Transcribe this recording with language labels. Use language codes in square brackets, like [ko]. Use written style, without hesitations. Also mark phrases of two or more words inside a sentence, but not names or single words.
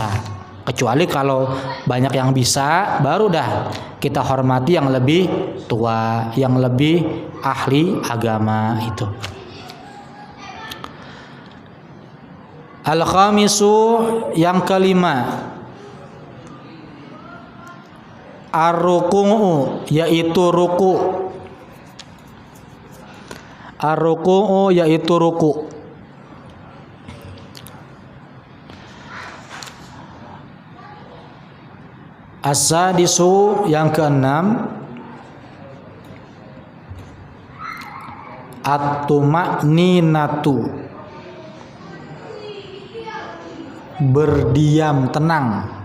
[id] Kecuali kalau banyak yang bisa, baru dah kita hormati yang lebih tua, yang lebih ahli agama itu. Al-khamisu yang kelima, ar-ruku'u yaitu ruku. Ar-ruku'u yaitu ruku. As-sadisu yang keenam, at-tuma'ninatu, berdiam tenang.